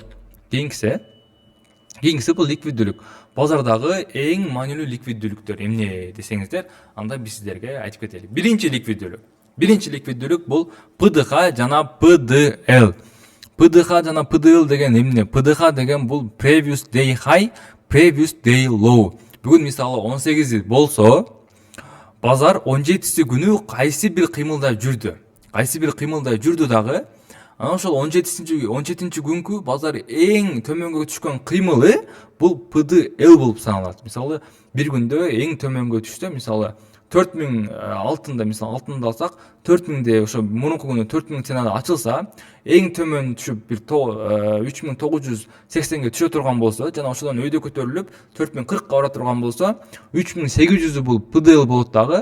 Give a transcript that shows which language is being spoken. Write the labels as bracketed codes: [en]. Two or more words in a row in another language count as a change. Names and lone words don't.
[ky] Кийинкиси бул ликвиддүүлүк. Базардагы эң маанилүү ликвиддүүлүктөр эмне десеңиздер, анда биз сиздерге айтып кетели. Биринчи ликвиддүүлүк бул PDH жана PDL. PDH жана PDL деген эмне? PDH деген бул [en] previous day high, previous day low. [ky] Бүгүн мисалы 18 болсо, базар 17 күнү кайсы бир кыймылда жүрдү дагы. Анан ошол 17 күнкү базар эң төмөнгө түшкөн кыймылы бул PDL болуп саналат. Мисалы бир күндө эң төмөнгө түштө, мисалы 4000 алтында, мисалы алтынды алсак, 4000де ошо мурунку күнү 4000 ценада ачылса, эң төмөн түшүп бир 3980ге түшө турган болсо, жана ошодон өйдө көтөрүлүп 4040га бара турган болсо, 3800 бул PDL болот дагы.